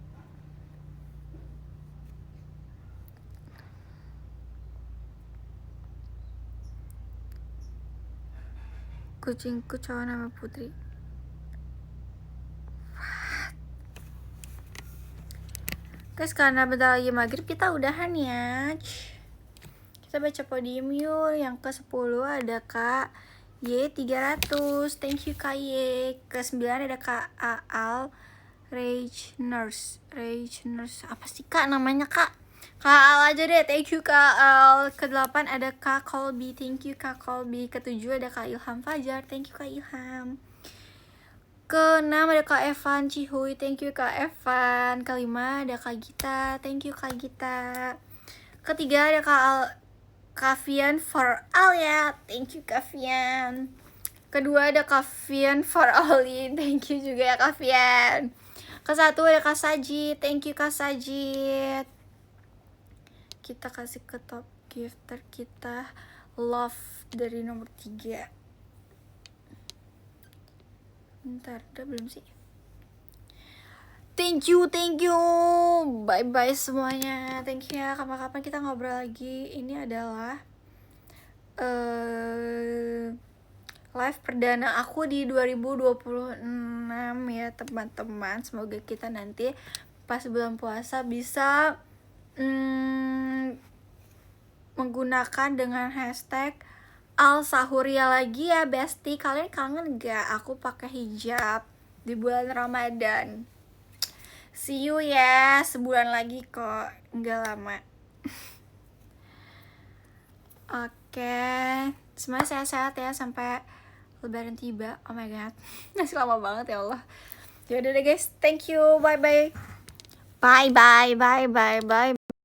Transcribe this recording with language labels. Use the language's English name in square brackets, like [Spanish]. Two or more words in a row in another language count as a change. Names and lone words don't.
[Indonesian] Kucingku cowok nama Putri. Guys, karena bentar lagi maghrib, kita udahan ya. Kita baca podium yuk. Yang ke-10 ada Kak Y300. [English] Thank you Kak Y. [Indonesian] Ke-9 ada Kak Aal Rage Nurse. Apa sih Kak namanya Kak? Kak Al aja deh. [English] Thank you [Indonesian] Kak Al. Ke-8 ada Kak Colby. [English] Thank you [Indonesian] Kak Colby. Ke-7 ada Kak Ilham Fajar. [English] Thank you [Indonesian] Kak Ilham. Ke-6 ada Kak Evan Cihuy. [English] Thank you [Indonesian] Kak Evan. Ke-5 ada Kak Gita. [English] Thank you [Indonesian] Kak Gita. Ke-3 ada Kak Kavian [English] for all [Indonesian] ya. [English] Thank you Kavian. [Indonesian] Kedua ada Kavian for Oli. [English] Thank you [Indonesian] juga ya Kavian. Ke-1 ada Kak Sajid. [English] Thank you Kak Sajid. [Indonesian] Kita kasih ke [English] top gifter [Indonesian] kita Love dari nomor 3. Bentar, udah belum sih? [English] Thank you. Bye semuanya. Thank you ya. [Indonesian] Kapan-kapan kita ngobrol lagi. Ini adalah live perdana aku di 2026 ya teman-teman. Semoga kita nanti pas bulan puasa bisa menggunakan dengan hashtag Al Sahuria lagi ya Besti. Kalian kangen gak aku pakai hijab di bulan Ramadan? [English] See you [Indonesian] ya, sebulan lagi kok, nggak lama. Oke, semuanya sehat-sehat ya sampai Lebaran tiba. [English] Oh my god, [Indonesian] masih lama banget [Arabic] ya Allah. [Indonesian] Yaudah deh guys, [English] thank you, bye bye. Bye bye bye bye bye.